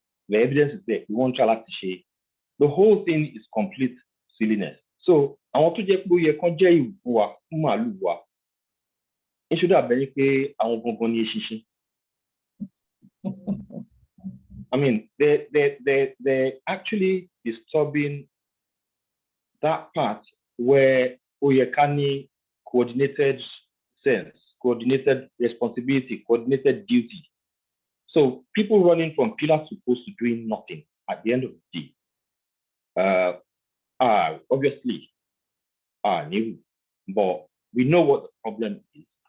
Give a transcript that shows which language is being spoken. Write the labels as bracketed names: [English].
[English] The evidence is there. We won't try [Yoruba] láti ṣe. [English] The whole thing is complete silliness. [Yoruba] So àwọn tó jẹ́ pé ó yẹ kán jẹ́ ìwú wa fún màálù wa, ń ṣe dàbẹ̀ pé àwọn gangan ní eṣinṣin. [English] I mean, they're actually disturbing that part where Oyekani coordinated sense, coordinated responsibility, coordinated duty. So people running from pillar to post to doing nothing at the end of the day are obviously new, but we know what the problem is.